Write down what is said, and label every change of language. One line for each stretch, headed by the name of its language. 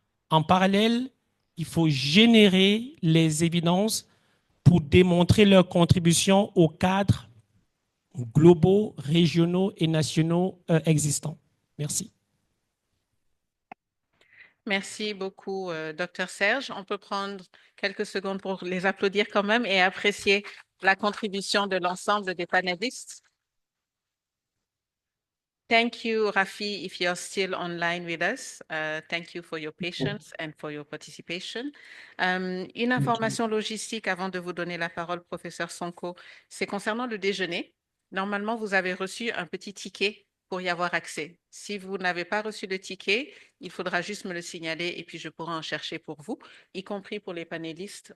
French: En parallèle, il faut générer les évidences pour démontrer leur contribution aux cadres globaux, régionaux et nationaux existants. Merci. Merci beaucoup, Dr. Serge. On peut prendre quelques secondes pour les applaudir quand même et apprécier la contribution de l'ensemble des panélistes.
English: Thank you, Rafi, if you're still online with us. Thank you for your patience and for your participation.
French: Une information logistique avant de vous donner la parole, professeur Sonko, c'est concernant le déjeuner. Normalement, vous avez reçu un petit ticket pour y avoir accès. Si vous n'avez pas reçu de ticket, il faudra juste me le signaler et puis je pourrai en chercher pour vous, y compris pour les panélistes.